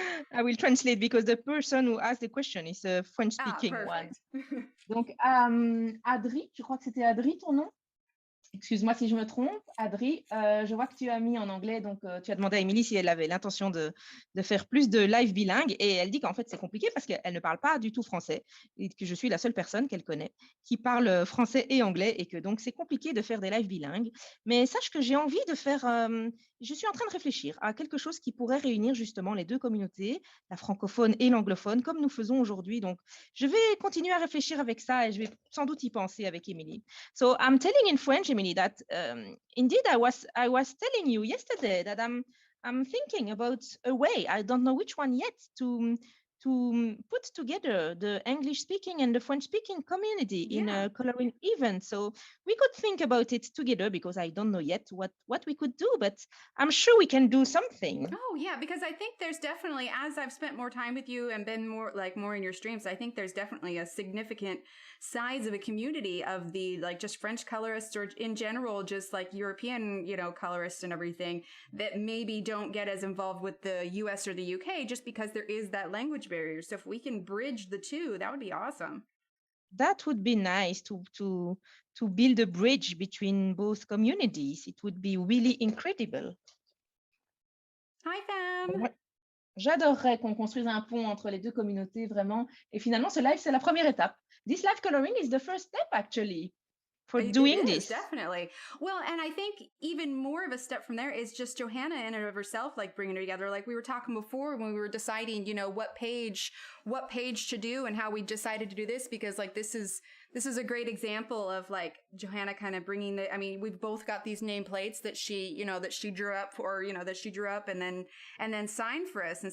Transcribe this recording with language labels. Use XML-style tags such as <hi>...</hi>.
<en>I will translate because the person who asked the question is a French-speaking one. Perfect.</en> <fr>Donc, Adri, je crois que c'était Adri ton nom? Excuse-moi si je me trompe, Adri, je vois que tu as mis en anglais, donc tu as demandé à Émilie si elle avait l'intention de faire plus de live bilingue, et elle dit qu'en fait c'est compliqué parce qu'elle ne parle pas du tout français, et que je suis la seule personne qu'elle connaît qui parle français et anglais, et que donc c'est compliqué de faire des lives bilingues. Mais sache que j'ai envie de faire, je suis en train de réfléchir à quelque chose qui pourrait réunir justement les deux communautés, la francophone et l'anglophone, comme nous faisons aujourd'hui. Donc je vais continuer à réfléchir avec ça, et je vais sans doute y penser avec Émilie.</fr> <en>So I'm telling in French, Emily, that indeed I was telling you yesterday that I'm thinking about a way, I don't know which one yet, to put together the English-speaking and the French-speaking community in a coloring event. So we could think about it together, because I don't know yet what we could do, but I'm sure we can do something. Oh yeah, because I think there's definitely, as I've spent more time with you and been more in your streams, I think there's definitely a significant size of a community of the like just French colorists, or in general just like European, colorists and everything, that maybe don't get as involved with the US or the UK just because there is that language barrier. So if we can bridge the two, that would be awesome. That would be nice to build a bridge between both communities. It would be really incredible. Hi fam.</en> <fr>J'adorerais qu'on construise un pont entre les deux communautés, vraiment. Et finalement, ce live, c'est la première étape.</fr> <en>This live coloring is the first step, actually, for doing this. Definitely. Well, and I think even more of a step from there is just Johanna in and of herself, like bringing her together. Like we were talking before when we were deciding, what page to do and how we decided to do this, because like this is a great example of like Johanna kind of bringing we've both got these nameplates that she drew up and then signed for us.</en>